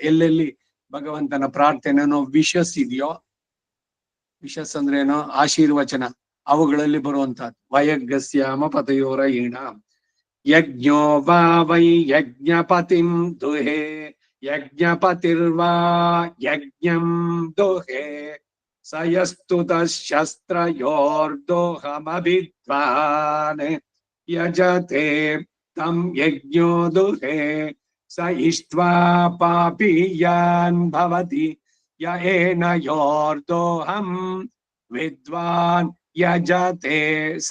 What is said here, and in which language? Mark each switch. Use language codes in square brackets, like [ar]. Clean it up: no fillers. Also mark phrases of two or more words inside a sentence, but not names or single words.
[kn] ಎಲ್ಲೆಲ್ಲಿ ಭಗವಂತನ ಪ್ರಾರ್ಥನೆನೋ ವಿಶಸ್ ಇದೆಯೋ, ವಿಶಸ್ ಅಂದ್ರೆ ಏನೋ ಆಶೀರ್ವಚನ, ಅವುಗಳಲ್ಲಿ ಬರುವಂತಹದ್ದು [sa] ವಯಗ್ಗಸ್ಯಾಮ ಪತಯೋರಯೀಣಂ. ಯಜ್ಞೋ ವಾ ವೈ ಯಜ್ಞಪತಿಂ ದುಹೇ ಯಜ್ಞಪತಿರ್ವಾ ಯಜ್ಞಂ ದುಹೇ स यस्तुतः शस्त्रयोर्दोहमभिद्वान् यजते तं यज्ञो दुहे स इष्ट्वा पापीयान् भवति य एनयोर्दोहम् विद्वान् यजते स